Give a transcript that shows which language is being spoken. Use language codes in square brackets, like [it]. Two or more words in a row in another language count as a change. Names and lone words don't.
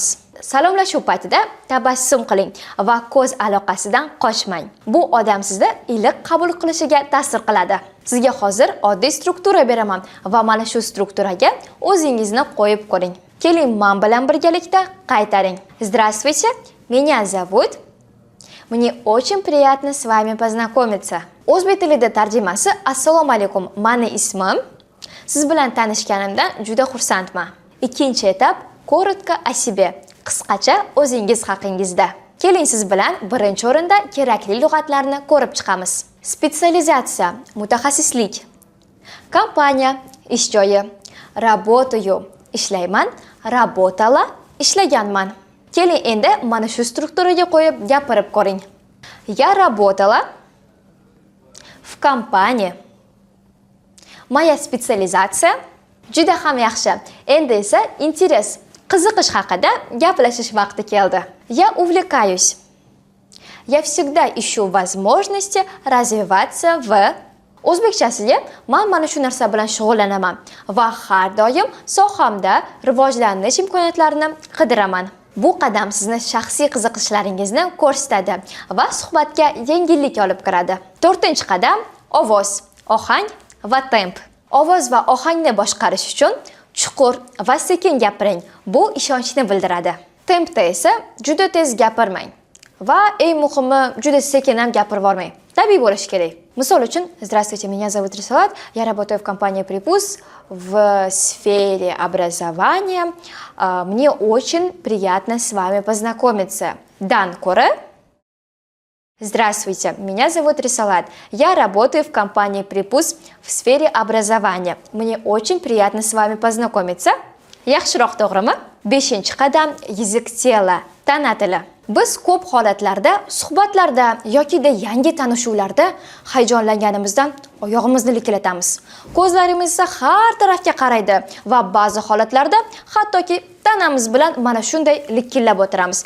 [uz] Salomlashuv paytida tabassum qiling va ko'z aloqasidan qochmang. Bu odam sizni iliq qabul qilishiga ta'sir qiladi. Sizga hozir oddiy struktura beraman va mana shu strukturaga o'zingizni qo'yib ko'ring. Keling, men bilan birgalikda qaytaring. [ru] Здравствуйте, меня зовут. Мне очень приятно с вами познакомиться. [uz] O'zbek tilida tarjimasi Assalomu alaykum, meni ismim. Siz bilan tanishganimdan juda xursandman. Ikkinchi etap [ru] коротко о себе. [uz] Qisqacha o'zingiz haqingizda. Keling, siz bilan birinchi o'rinda kerakli lug'atlarni ko'rib chiqamiz. Spetsializatsiya, mutaxassislik. Kompaniya, ish joyi. Работаю, ishlayman. Работала, ishlaganman. Keling, endi mana shu strukturaga qo'yib gapirib ko'ring. [ru] Я работала в компании. Моя специализация. [uz] Juda ham yaxshi. Endi esa interes, qiziqish haqida gaplashish vaqti keldi. [ru] Я увлекаюсь. Я всегда ищу возможности развиваться в. [uz] O'zbekchasiga men mana shu narsa bilan shug'ullanaman va har doim sohamda rivojlanish imkoniyatlarini qidiraman. Bu qadam sizni shaxsiy qiziqishlaringizni ko'rsatadi va suhbatga yengillik olib kiradi. 4-qadam ovoz, ohang va temp. Ovoz va ohangni boshqarish uchun chuqur va sekin gapiring. Bu ishonchni bildiradi. Tempda esa juda tez gapirmang va eng muhimi juda sekin ham gapirib bormang. Tabiiy bo'lish kerak. Misol uchun, [ru] Здравствуйте, меня зовут Рисалат, я работаю в компании Припус в сфере образования. Мне очень приятно с вами познакомиться. [uz] Dan ko'ra. [ru] Здравствуйте, меня зовут Рисалат, я работаю в компании Припус в сфере образования. Мне очень приятно с вами познакомиться. [uz] Yaxshiroq, to'g'rimi? 5-qadam [ru] язык тела, [uz] tana tili. Biz ko'p holatlarda, suhbatlarda yoki yangi tanishuvlarda hayajonlanganimizdan oyog'imizni likillatamiz. Ko'zlarimiz esa har tarafga qaraydi va ba'zi holatlarda hattoki tanamiz bilan mana shunday likillab o'tiramiz.